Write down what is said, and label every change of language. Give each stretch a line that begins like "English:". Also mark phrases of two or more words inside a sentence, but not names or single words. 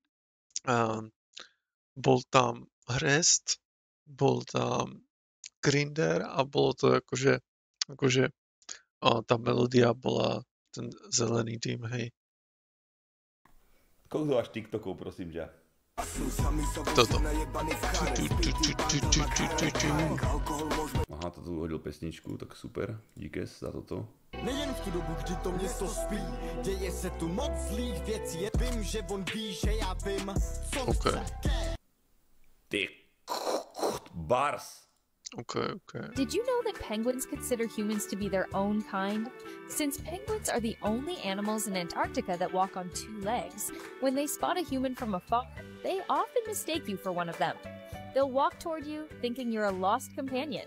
Slovak: Bol tam Hrest, bol tam Grinder a bolo to akože tá melódia bola ten Zelený dým, hej. Koľko máš TikTokov, prosím ťa? Toto. Aha, to tu hodil pesničku, tak super.
Czech: Díkes za toto. Nejen v tu dobu, kdy to město spí, děje se tu moc zlých věcí, vím, že on ví, že já vím, co
English: Okay.
Czech: Ty bars.
English: Okay. Did you know that penguins consider humans to be their own kind? Since penguins are the only animals in Antarctica that walk on two legs, when they spot a human from afar, they often mistake you for one of them. They'll walk toward you, thinking you're a lost companion.